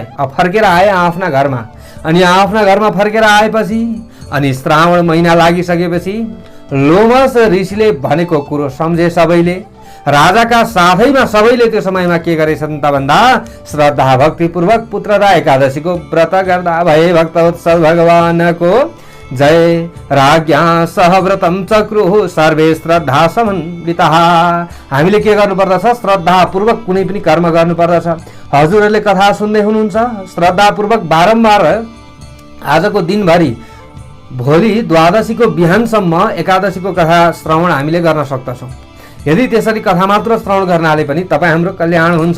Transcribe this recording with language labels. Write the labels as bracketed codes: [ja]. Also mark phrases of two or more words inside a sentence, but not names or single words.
[ne] फर्केर आए आफ्ना घरमा अनि आफ्ना घरमा फर्केर आएपछि अनि श्रावण महिना लागिसकेपछि लोमस ऋषिले भनेको कुरो सम्झे सबैले। राजाका साथैमा सबैले त्यो समयमा के गरेछन् त भन्दा श्रद्धा भक्तिपूर्वक पुत्रदा एकादशीको व्रत गर्दा भए। भक्तवत्सल भगवानको जय [sa] राज्ञा सहव्रतम चक्रुः सर्वे श्रद्धा समन्वितः। [ne] हामीले के गर्नुपर्दछ? श्रद्धापूर्वक कुनै पनि कर्म गर्नुपर्दछ। हजुरहरूले कथा सुन्दै हुनुहुन्छ, श्रद्धापूर्वक बारम्बार आजको दिनभरि भोलि द्वादशीको बिहानसम्म एकादशीको कथा श्रवण हामीले गर्न सक्दछौँ। यदि त्यसरी कथा मात्र श्रवण गर्नाले पनि तपाईँ हाम्रो कल्याण हुन्छ।